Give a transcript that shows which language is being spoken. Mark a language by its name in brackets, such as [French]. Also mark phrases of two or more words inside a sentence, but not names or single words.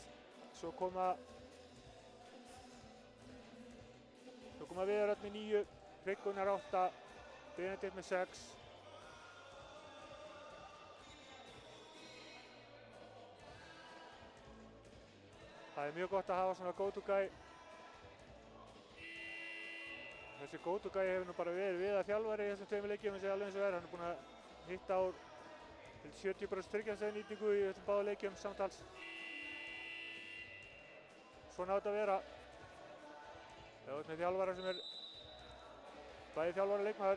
[Icelandic] Svo koma Viðar Örn með 9, Hryggunar 8, Benedikt með 6. Það er mjög gott að hafa svona go-to-guy. Þessi go-to-guy hefur nú bara verið við að þjálfari í þessum tveimur leikjum eins og alveg eins og er. Hann er búinn að hitta úr 70% þriggjastaðnýtingu í þessum báðu leikjum samtals. Svona á þetta að vera. Það er með þjálfara sem er bæði þjálfari og leikmaður.